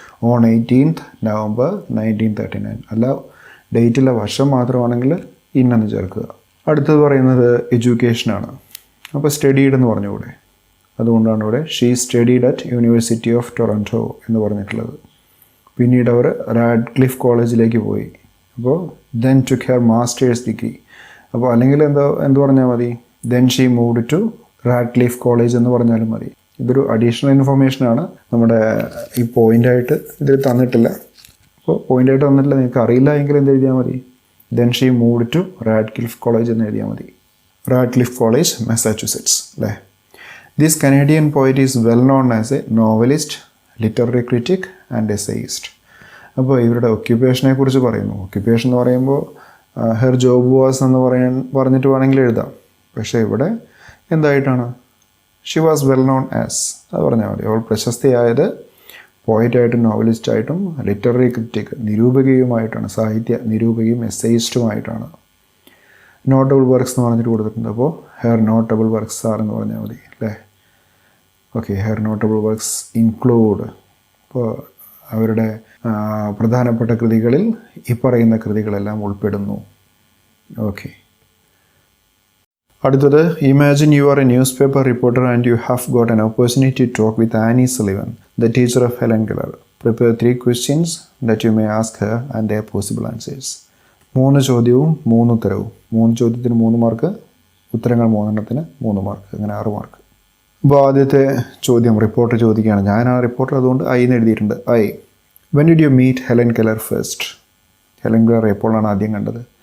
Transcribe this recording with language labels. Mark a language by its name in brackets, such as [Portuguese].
[English] On 18th November 1939. [Malayalam] അല്ല, ഡേറ്റിലെ വർഷം മാത്രമാണെങ്കിൽ ഇന്നെന്ന് ചേർക്കുക. അടുത്തത് പറയുന്നത് എഡ്യൂക്കേഷനാണ്. അപ്പോൾ സ്റ്റഡീഡ് എന്ന് പറഞ്ഞുകൂടെ, അതുകൊണ്ടാണ് ഇവിടെ [English] she studied at university of Toronto [Malayalam] എന്ന് പറഞ്ഞിട്ടുള്ളത്. പിന്നീട് അവർ റാഡ്ക്ലിഫ് കോളേജിലേക്ക് പോയി. അപ്പോൾ [English] Then took her master's degree. [Malayalam] അപ്പോൾ അല്ലെങ്കിൽ എന്ത് പറഞ്ഞാൽ മതി, [English] then she moved to Radcliffe college [Malayalam] എന്ന് പറഞ്ഞാലും മതി. ഇതൊരു അഡീഷണൽ ഇൻഫർമേഷനാണ്. നമ്മുടെ ഈ പോയിൻ്റായിട്ട് ഇതിൽ തന്നിട്ടില്ല. അപ്പോൾ പോയിൻ്റായിട്ട് തന്നിട്ടില്ല, നിങ്ങൾക്ക് അറിയില്ല എങ്കിൽ എന്ത് എഴുതിയാൽ മതി, [English] then she moved to Radcliffe college [Malayalam] എന്ന് എഴുതിയാൽ മതി. റാഡ്ക്ലിഫ് കോളേജ്, മാസച്യൂസെറ്റ്സ് അല്ലേ. [English] This Canadian poet is well known as a novelist, literary critic and essayist. [Malayalam] അപ്പോൾ ഇവരുടെ ഒക്യുപ്പേഷനെ കുറിച്ച് പറയുന്നു. ഒക്യുപ്പേഷൻ എന്ന് പറയുമ്പോൾ [English] her job was [Malayalam] എന്ന് പറഞ്ഞിട്ട് വേണമെങ്കിൽ എഴുതാം. പക്ഷേ ഇവിടെ എന്തായിട്ടാണ്? [English] she was well known as, [Malayalam] അത് പറഞ്ഞാൽ മതി. അവൾ പ്രശസ്തിയായത് പോയിറ്റായിട്ടും നോവലിസ്റ്റായിട്ടും ലിറ്റററി ക്രിറ്റിക് നിരൂപകയുമായിട്ടാണ്, സാഹിത്യ നിരൂപകയും എസ്സേയിസ്റ്റുമായിട്ടാണ്. നോട്ടബിൾ വർക്ക്സ് എന്ന് പറഞ്ഞിട്ട് കൊടുത്തിട്ടുണ്ട്. അപ്പോൾ [English] her notable works are [Malayalam] എന്ന് പറഞ്ഞാൽ മതി അല്ലേ? Okay, [English] Her notable works include. [Malayalam] അപ്പോൾ അവരുടെ പ്രധാനപ്പെട്ട കൃതികളിൽ ഈ പറയുന്ന കൃതികളെല്ലാം ഉൾപ്പെടുന്നു. [English] Okay, അടുത്തത്, imagine you are a newspaper reporter and you have got an opportunity to talk with Annie Sullivan, the teacher of Helen Keller. Prepare 3 questions that you may ask her and their possible answers. [Malayalam] 3 ചോദ്യവും 3 ഉത്തരവും. 3 ചോദ്യത്തിന് 3 mark, ഉത്തരങ്ങൾ 3 എണ്ണത്തിന് 3 mark, അങ്ങനെ 6 mark. അപ്പോൾ ആദ്യത്തെ ചോദ്യം reporter ചോദിക്കുകയാണ്. ഞാനാണ് റിപ്പോർട്ടർ, അതുകൊണ്ട് ഐ എന്ന് എഴുതിയിട്ടുണ്ട്. [English] I, when did you meet Helen Keller first? Helen Keller [Malayalam] എപ്പോഴാണ് ആദ്യം കണ്ടത്?